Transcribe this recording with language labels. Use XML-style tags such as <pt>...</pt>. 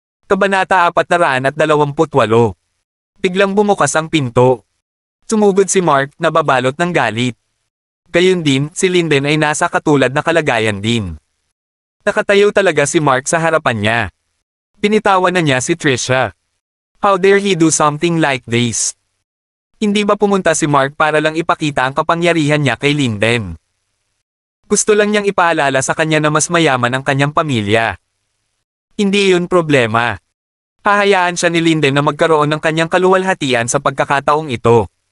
<tl>Kabanata 428. Biglang bumukas ang pinto. Sumugod si Mark, nababalot ng galit. Gayun din, si Linden ay nasa katulad na kalagayan din. Nakatayo talaga si Mark sa harapan niya. Pinitawan na niya si Trisha.</tl> <en>How dare he do something like this?</en> <tl>Hindi ba pumunta si Mark para lang ipakita ang kapangyarihan niya kay Linden? Gusto lang niyang ipaalala sa kanya na mas mayaman ang kanyang pamilya. Hindi yun problema. Hahayaan siya ni Linden na magkaroon ng kanyang kaluwalhatian sa pagkakataong ito.</tl>